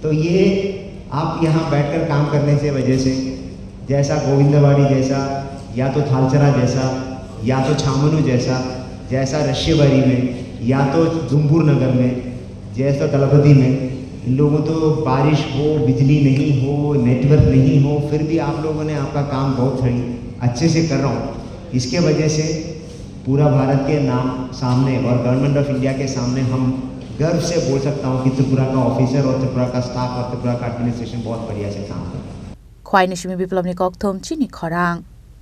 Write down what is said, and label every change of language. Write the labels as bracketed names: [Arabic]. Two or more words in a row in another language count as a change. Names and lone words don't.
[Hindi] तो ये आप यहाँ बैठकर काम करने से वजह से जैसा गोविंदवाड़ी जैसा या तो थालचरा जैसा या तो छामनू जैसा रशियबारी में या तो जुम्बूर नगर में जैसा दलपति में, इन लोगों तो बारिश हो, बिजली नहीं हो, नेटवर्क नहीं हो, फिर भी आप लोगों ने आपका काम बहुत सही अच्छे से कर रहा हूँ। इसके वजह से पूरा भारत के नाम सामने और [English] government of India [Hindi] के सामने हम गर्व से बोल सकता हूँ कि त्रिपुरा का ऑफिसर और त्रिपुरा का स्टाफ और त्रिपुरा का एडमिनिस्ट्रेशन बहुत बढ़िया से काम कर रहा है। [Kok Borok] Khwai ni shimi biplab ni kok thom chi ni khorang